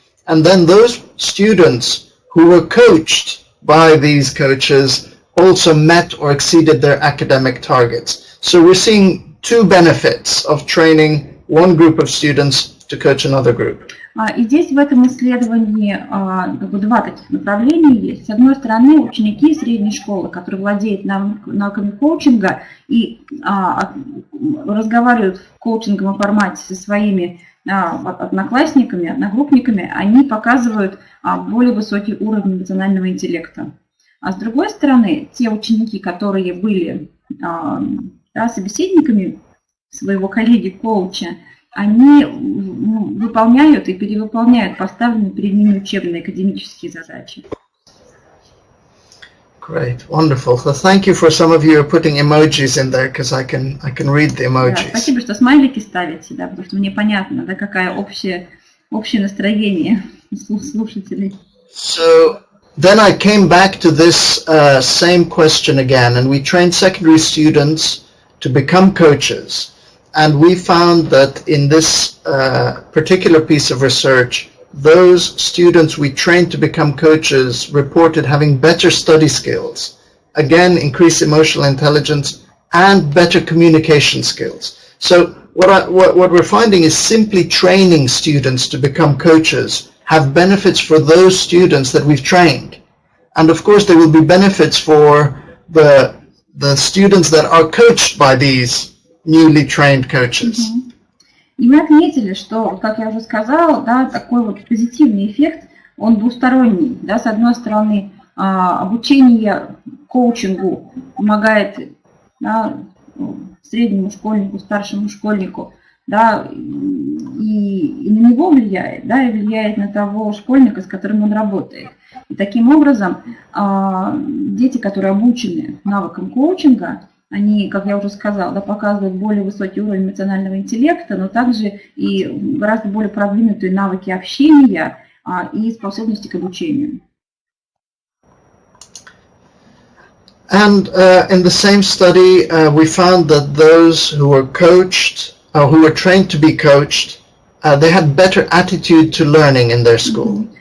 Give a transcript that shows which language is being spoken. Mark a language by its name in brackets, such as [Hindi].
[English] And then those students who were coached by these coaches also met or exceeded their academic targets. So we're seeing two benefits of training one group of students to coach another group. [Russian] И здесь в этом исследовании два таких направления есть. С одной стороны, ученики средней школы, которые владеют навыками коучинга и разговаривают в коучинговом формате со своими одноклассниками, одногруппниками, они показывают более высокий уровень эмоционального интеллекта. А с другой стороны, те ученики, которые были собеседниками своего коллеги-коуча, они выполняют и перевыполняют поставленные перед ними учебные академические задачи. [English] Great, wonderful. So thank you for some of you are putting emojis in there, because I can read the emojis. [Russian] Да, спасибо, что смайлики ставите, да, потому что мне понятно, да, какое общее настроение слушателей. [English] So then I came back to this same question again, and we trained secondary students to become coaches. And we found that in this particular piece of research, those students we trained to become coaches reported having better study skills, again, increased emotional intelligence, and better communication skills. So what we're finding is simply training students to become coaches have benefits for those students that we've trained. And of course, there will be benefits for the students that are coached by these newly trained coaches. [Russian] И мы отметили, что, как я уже сказала, да, такой вот позитивный эффект, он двусторонний. Да, с одной стороны, обучение коучингу помогает, да, среднему школьнику, старшему школьнику, да, и на него влияет, да, и влияет на того школьника, с которым он работает. И таким образом дети, которые обучены навыкам коучинга, они, как я уже сказала, да, показывают более высокий уровень эмоционального интеллекта, но также и гораздо более продвинутые навыки общения и способности к обучению. [English] And in the same study, we found that those who were coached, who were trained to be coached, they had better attitude to learning in their school.